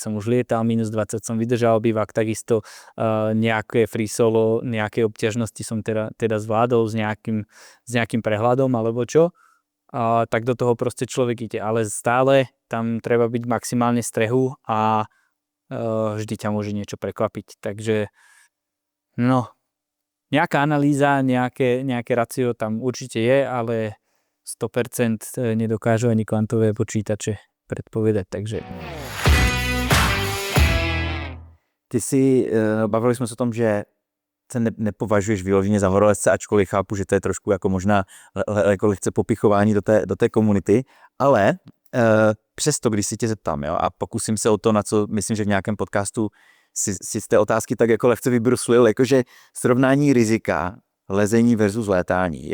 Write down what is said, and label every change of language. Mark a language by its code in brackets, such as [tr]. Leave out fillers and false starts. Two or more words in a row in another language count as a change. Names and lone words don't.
[sk] som už lietal, -20 som vydržal bivak, takisto nejaké [en] free solo, [sk] nejaké obťažnosti som teda zvládol s nejakým prehľadom alebo čo, tak do toho proste človek ide, ale stále tam treba byť maximálne strehu a vždy ťa môže niečo prekvapiť, takže no, nejaká analýza, nejaké racio tam určite je, ale 100% nedokážu ani kvantové počítače predpovedať, takže... [cs] Ty bavili jsme se o tom, že se nepovažuješ vyloženě za horolezce, ačkoliv chápu, že to je trošku jako možná lehce popichování do té komunity, ale přesto, když si tě zeptám, jo, a pokusím se o to, na co myslím, že v nějakém podcastu si z té otázky tak jako lehce vybruslil, jakože srovnání rizika lezení versus létání.